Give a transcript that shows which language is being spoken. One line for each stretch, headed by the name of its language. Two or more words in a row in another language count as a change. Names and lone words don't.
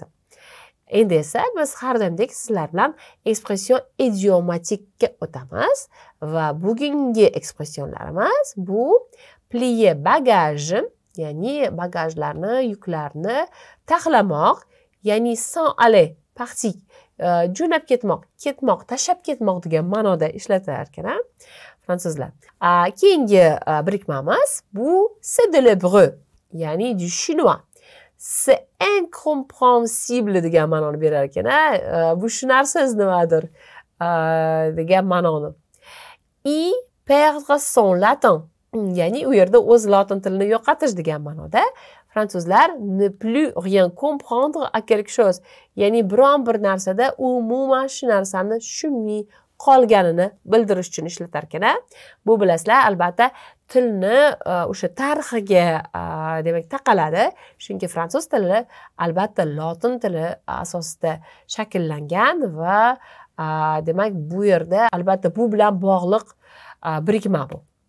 Uzbek: Endi esa biz har doimdek sizlar bilan ekspression idiomatikka o'tamiz va bugungi ekspressionlarimiz bu
French: plier bagage,
Uzbek: ya'ni bagajlarni, yuklarni taxlamoq, ya'ni
French: s'en aller, partir,
Uzbek: jo'nab ketmoq, tashlab ketmoq degan ma'noda ishlatilar ekan, fransuzlar. Keyingi birikmamiz bu
French: c'est de l'hébreu, ya'ni du chinois. C'est incompréhensible
Uzbek: degan ma'noni berar ekan. Bu tushunarsiz nimadir degan ma'noni.
French: Y perdre son latin,
Uzbek: ya'ni u yerda o'z lotin tilini yo'qotish degan ma'noda.
French: Fransuzlar ne plus rien comprendre à quelque chose,
Uzbek: ya'ni biron bir narsada umuman shu narsani tushunmay qolganini bildirish uchun ishlatar ekan. Bu bilasizlar, albatta tilni o'sha tarixiga demak taqaladi. Chunki fransuz tili albatta lotin tili asosida shakllangan va demak bu yerda albatta bu bilan bog'liq birikma bu.